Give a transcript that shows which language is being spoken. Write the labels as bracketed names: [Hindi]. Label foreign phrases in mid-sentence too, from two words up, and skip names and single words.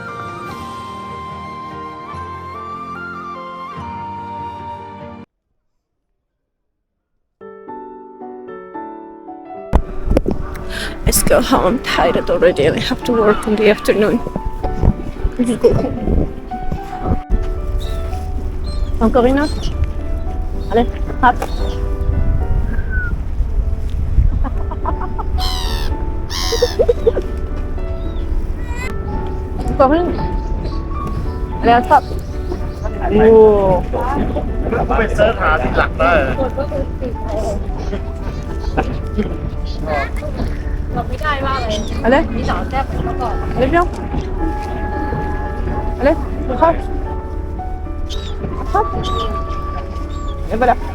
[English] Let's go home. I'm tired already and I have to work in the afternoon. Let's go home. [French] Encore une autre? Allez, hop. Encore une? Allez, attrape. Wow. [Thai] ไปเสิร์ชหาที่หลักได้ [French] Allez. Allez, viens. Allez, attrape. Attrape. Et voilà.